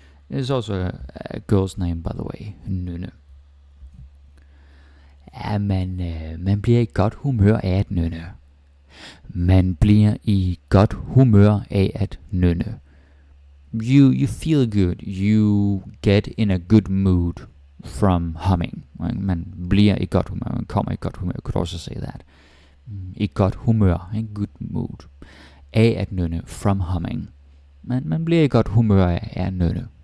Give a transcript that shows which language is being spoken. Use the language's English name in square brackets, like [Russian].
[English] It's also a girl's name, by the way. [Danish] Nynne. Ja, man bliver i godt humør af at nynne. Man bliver i godt humør af at nynne. [English] You feel good. You get in a good mood from humming. [Danish] Man bliver i godt humør. Man kommer i godt humør. [English] You could also say that. [Danish] I godt humør. [English] En good mood. [Danish] Af at nynne. [English] From humming. [Danish] Man bliver i godt humør af at nynne.